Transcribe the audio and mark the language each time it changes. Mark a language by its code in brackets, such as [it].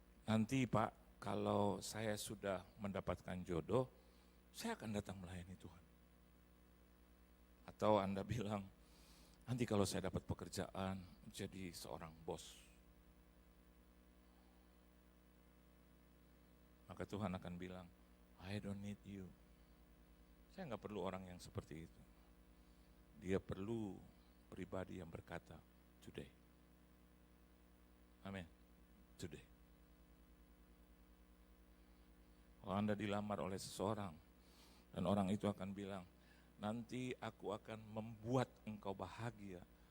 [id] Nanti Pak, kalau saya sudah mendapatkan jodoh, saya akan datang melayani Tuhan. Atau Anda bilang, nanti kalau saya dapat pekerjaan, jadi seorang bos. Maka Tuhan akan bilang, [en] I don't need you. [id] Saya nggak perlu orang yang seperti itu. Dia perlu pribadi yang berkata, today. Amin. Today. Kalau Anda dilamar oleh seseorang, Dan orang itu akan bilang, nanti aku akan membuat engkau bahagia.